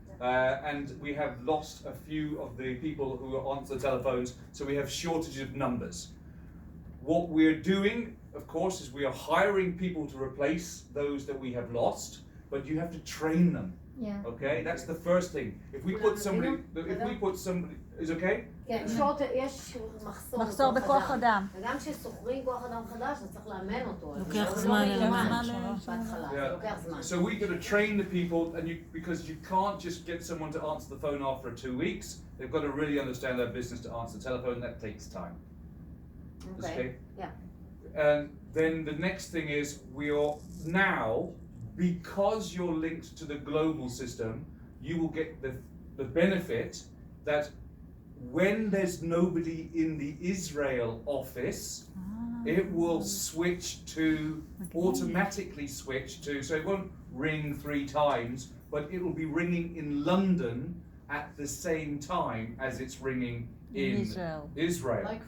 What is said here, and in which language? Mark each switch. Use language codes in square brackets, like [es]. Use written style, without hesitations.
[en] And we have lost a few of the people who are on the telephones, so we have shortage of numbers. What we're doing, of course, is we are hiring people to replace those that we have lost, but you have to train them. Yeah. Okay, that's the first thing. If we put somebody, is okay? [he] כן, יש מחסור בכוח אדם. וגם כששוכרים כוח אדם חדש, אז צריך לאמן אותו. לוקח זמן בהתחלה, זה לוקח זמן. [en] So we got to train the people, and because you can't just get someone to answer the phone after 2 weeks. They've got to really understand their business to answer the telephone. That takes time. Okay. Yeah. And then the next thing is we are now, because you're linked to the global system, you will get the benefit that when there's nobody in the Israel office, it will switch to, automatically switch to, so it won't ring 3 times, but it will be ringing in London at the same time as it's ringing in Israel.